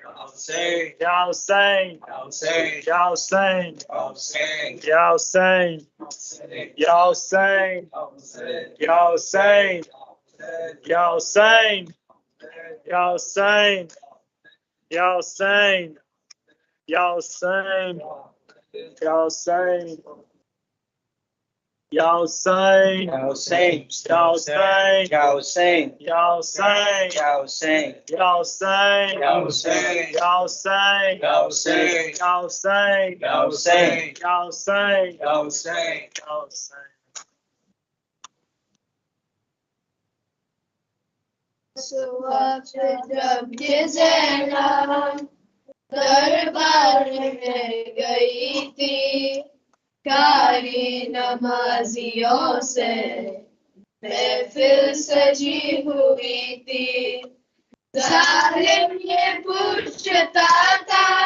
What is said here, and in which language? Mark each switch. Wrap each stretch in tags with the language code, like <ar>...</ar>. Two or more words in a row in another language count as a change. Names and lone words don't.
<ar>یا حسین یا حسین یا حسین یا حسین یا حسین یا حسین یا حسین یا حسین یا حسین یا حسین یا حسین, یا حسین, یا حسین, یا حسین, یا حسین, یا حسین, یا حسین, یا حسین, یا حسین, یا حسین, یا حسین, یا حسین, یا حسین, یا حسین. یا حسین.</ar> <ur>وقت جب یہ زینب دربار میں گئی تھی قاری نمازیوں سے محفل سجی ہوئی تھی ظالم یہ پوچھتا تھا</ur>